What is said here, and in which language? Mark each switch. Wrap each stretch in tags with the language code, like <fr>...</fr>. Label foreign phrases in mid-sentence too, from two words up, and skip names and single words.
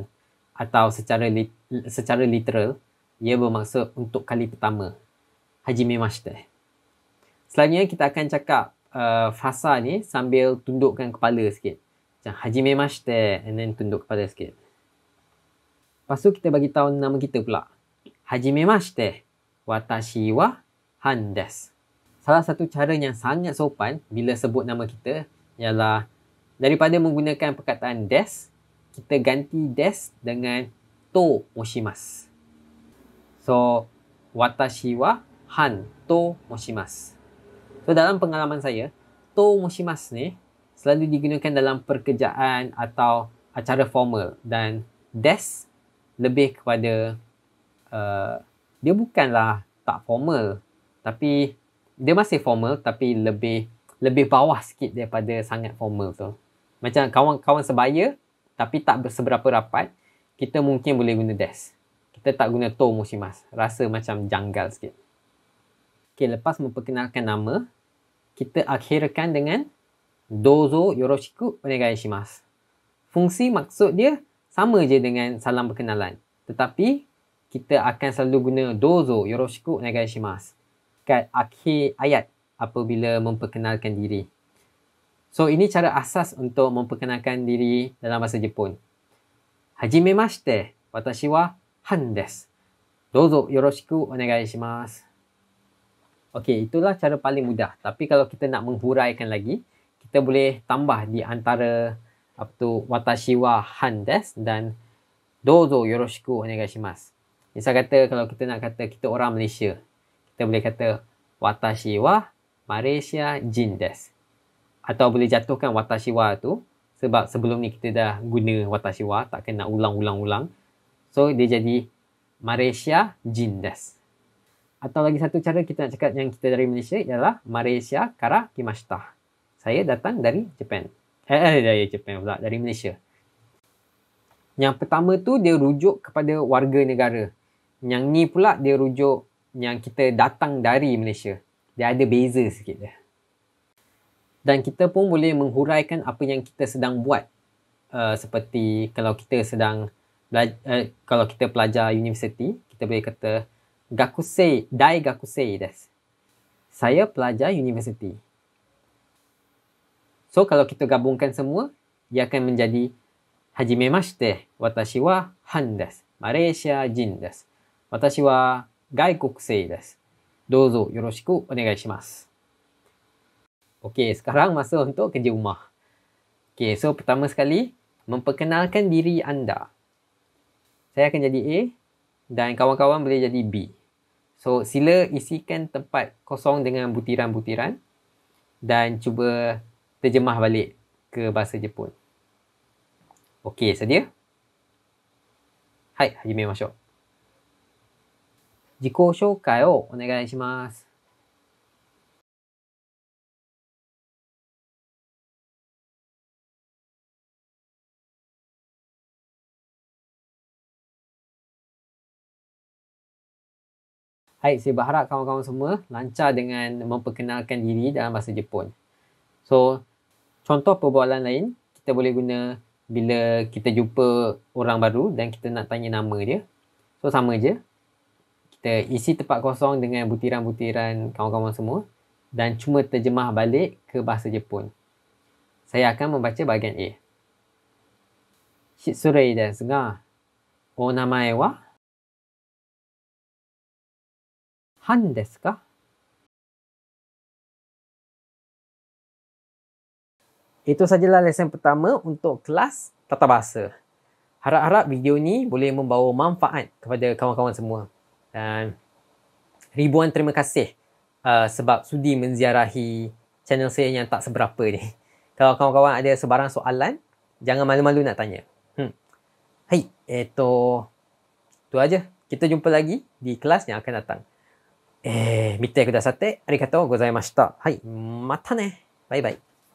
<ms>Atau secara literal, ia bermaksud untuk kali pertama. Hajimemashite. Selalunya kita akan cakap frasa ni sambil tundukkan kepala sikit. Macam hajimemashite</ms> <en>and then</en> <ms>tunduk kepala sikit. Lepas tu kita bagi tahu nama kita pula.</ms> <ja>はじめまして、私はハンです.</ja> <ms>Salah satu cara yang sangat sopan bila sebut nama kita ialah daripada menggunakan perkataan des, kita ganti des dengan</ms> <ja>と申します. So, 私はハンと申します.</ja> <ms>So, dalam pengalaman saya,</ms> <ja>と申します</ja> <ms>ni selalu digunakan dalam pekerjaan atau acara formal. Dan des lebih kepada, dia bukanlah tak formal. Tapi, dia masih formal tapi lebih bawah sikit daripada sangat formal tu. Macam kawan-kawan sebaya tapi tak seberapa rapat, kita mungkin boleh guna des. Kita kita tak guna</ms> <ja>と申します.</ja> <ms>Rasa macam janggal sikit. Okay, lepas memperkenalkan nama, kita akhirkan dengan</ms> <ja>どうぞよろしくお願いします.</ja> <ms>Fungsi maksud dia sama je dengan salam perkenalan. Tetapi, kita akan selalu guna</ms> <ja>どうぞよろしくお願いします</ja> <ms>kat akhir ayat apabila memperkenalkan diri. So, ini cara asas untuk memperkenalkan diri dalam bahasa Jepun.</ms> <ja>はじめまして、私はハンです. どうぞよろしくお願いします.</ja> <ms>Okey, itulah cara paling mudah. Tapi kalau kita nak menghuraikan lagi, kita boleh tambah di antara</ms> <ja>私はハンです</ja> <ms>dan</ms> <ja>どうぞよろしくお願いします.</ja> <ms>Misal kata kalau kita nak kata kita orang Malaysia, kita boleh kata</ms> <ja>私はマレーシア人です.</ja> <ms>Atau boleh jatuhkan</ms> <ja>私は</ja> <ms>tu sebab sebelum ni kita dah guna</ms> <ja>私は,</ja> <ms>tak kena ulang-ulang-ulang. So dia jadi</ms> <ja>マレーシア人です.</ja> <ms>Atau lagi satu cara kita nak cakap yang kita dari Malaysia ialah</ms> <ja>マレーシアから来ました.</ja> <ms>Saya datang dari Japan. Dari Japan pula, dari Malaysia. Yang pertama tu dia rujuk kepada warga negara. Yang ni pula dia rujuk yang kita datang dari Malaysia. Dia ada beza sikit dia. Dan kita pun boleh menghuraikan apa yang kita sedang buat. Seperti kalau kita sedang kalau kita pelajar universiti, kita boleh kata</ms> <ja>大学生です.</ja> <ms>Saya pelajar universiti. So, kalau kita gabungkan semua, ia akan menjadi</ms> <ja>はじめまして、私はハンです. マレーシア人です。私は外国生です. どうぞよろしくお願いします.</ja> <ms>Okey, sekarang masa untuk kerja rumah. Okey, so pertama sekali, memperkenalkan diri anda. Saya akan jadi A dan kawan-kawan boleh jadi B. So, sila isikan tempat kosong dengan butiran-butiran dan cuba terjemah balik ke bahasa Jepun. Okey, sedia? Hai, hajimemashou.</ms> <ja>自己紹介をお願いします.</ja> <ms>Hai, saya berharap kawan-kawan semua lancar dengan memperkenalkan diri dalam bahasa Jepun. So, contoh perbualan lain, kita boleh guna bila kita jumpa orang baru dan kita nak tanya nama dia. So, sama je. Kita isi tempat kosong dengan butiran-butiran kawan-kawan semua dan cuma terjemah balik ke bahasa Jepun. Saya akan membaca bahagian A.</ms> <ja>失礼ですが、お名前はハンですか?</ja> <ms>Itu sajalah lesen pertama untuk kelas tata bahasa. Harap-harap video ni boleh membawa manfaat kepada kawan-kawan semua. Dan ribuan terima kasih sebab sudi menziarahi channel saya yang tak seberapa ni. Kalau kawan-kawan ada sebarang soalan, jangan malu-malu nak tanya. Hai, itu aja. Kita jumpa lagi di kelas yang akan datang.</ms> <ja>見てくださってありがとうございました。はい、またね。バイバイ。</ja>